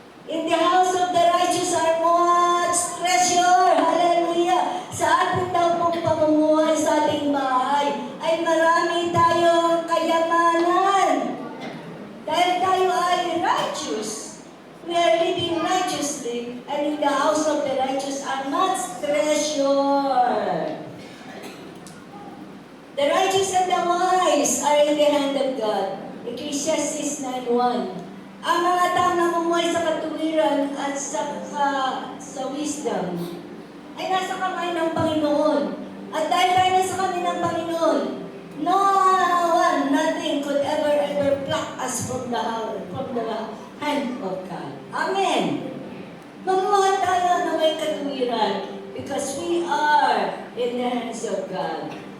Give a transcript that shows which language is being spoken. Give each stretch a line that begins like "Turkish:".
English: In the house of the righteous are much treasure. Hallelujah.
Filipino: Sa ating daw pong pamumuhay sa ating bahay ay marami tayong kayamanan. Dahil tayo ay righteous.
English: We are living righteously, and in the house of the righteous are much treasure. The righteous and the wise are in the hand of God. Ecclesiastes 9:1.
Filipino: Ang mga taong namumuhay sa katuwiran at sa wisdom ay nasa kamay ng Panginoon. At dahil tayo nasa kamay ng Panginoon,
English: no one, nothing could ever pluck us from the hand of God. Amen.
Filipino: Mamuhay tayo na may katuwiran
English: because we are in the hands of God.